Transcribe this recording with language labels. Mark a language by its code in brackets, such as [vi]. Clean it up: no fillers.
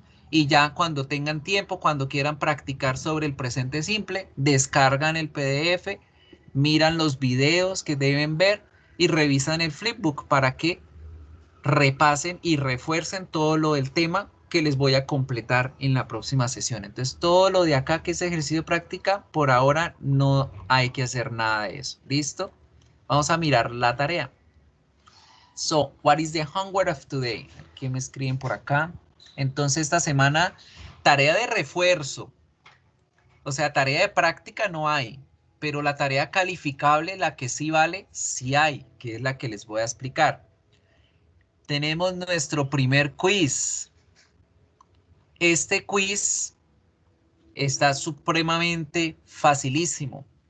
[es] Y ya cuando tengan tiempo, cuando quieran practicar sobre el presente simple, descargan el PDF, miran los videos que deben ver y revisan el flipbook para que repasen y refuercen todo lo del tema que les voy a completar en la próxima sesión. Entonces, todo lo de acá que es ejercicio de práctica, por ahora no hay que hacer nada de eso. ¿Listo? Vamos a mirar la tarea. [en] So, what is the homework of today? [es] ¿Qué me escriben por acá? Entonces, esta semana, tarea de refuerzo. O sea, tarea de práctica no hay, pero la tarea calificable, la que sí vale, sí hay, que es la que les voy a explicar. Tenemos nuestro primer quiz. Este quiz está supremamente facilísimo.